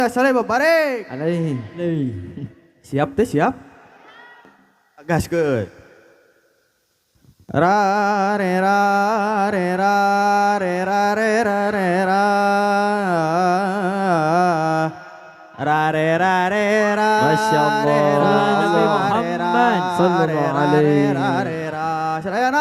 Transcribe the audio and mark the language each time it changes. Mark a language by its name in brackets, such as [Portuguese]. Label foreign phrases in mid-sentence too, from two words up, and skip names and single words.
[Sundanese] Saleh babarek. Siap teh siap. Gaskeun. Ra re ra re ra re ra re ra re ra. Ra re ra re ra. [Arabic] ما شاء الله. نبي محمد صلى الله عليه. Ra re ra. Sadayana.